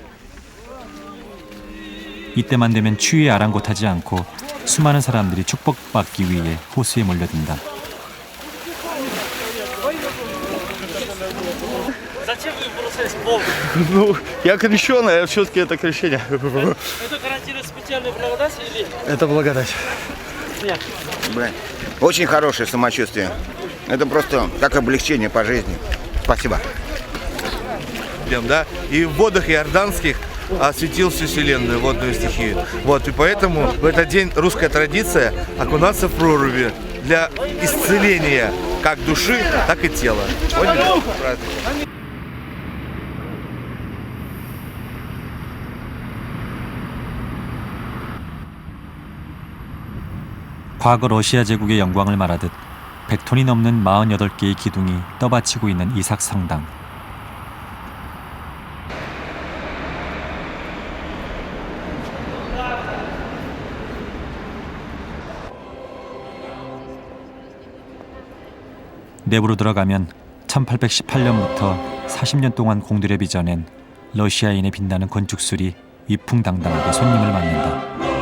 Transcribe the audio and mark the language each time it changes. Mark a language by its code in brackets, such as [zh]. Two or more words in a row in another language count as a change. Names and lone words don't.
[ko] 이때만 되면 추위에 아랑곳하지 않고 수많은 사람들이 축복받기 위해 호수에 몰려든다. [ru] Ну, я крещеный, а все-таки это крещение. Это гарантирует специальную благодать или... Это благодать. Очень хорошее самочувствие. Это просто как облегчение по жизни. Спасибо. Да? И в водах иорданских осветил всю вселенную, водную стихию. Вот, и поэтому в этот день русская традиция окунаться в проруби для исцеления как души, так и тела. Поняли? Праздник. [ko] 과거 러시아 제국의 영광을 말하듯 100톤이 넘는 48개의 기둥이 떠받치고 있는 이삭 성당. 내부로 들어가면 1818년부터 40년 동안 공들여 빚어낸 러시아인의 빛나는 건축술이 위풍당당하게 손님을 맞는다.